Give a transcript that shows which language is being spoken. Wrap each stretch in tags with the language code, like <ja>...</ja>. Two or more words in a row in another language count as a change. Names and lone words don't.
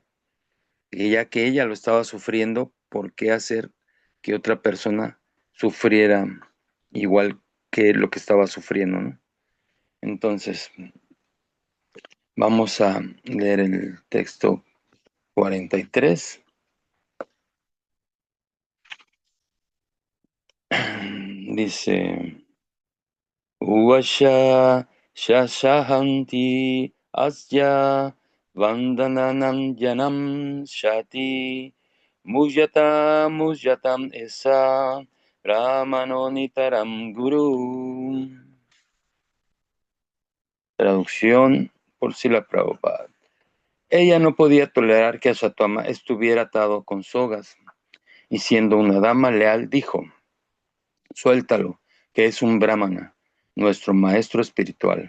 <es>Y ya que ella lo estaba sufriendo, ¿por qué hacer que otra persona sufriera igual que lo que estaba sufriendo, ¿no? Entonces, vamos a leer el texto 43. Dice,</es> <sa>Uwasha shashahanti asya vandananam janam shati mujatam esa ramanonitaram guru.</sa> <es>Traducción por Srila Prabhupada. Ella no podía tolerar que Asatama estuviera atado con sogas, y siendo una dama leal dijo, suéltalo, que es un brahmana, nuestro maestro espiritual.</es>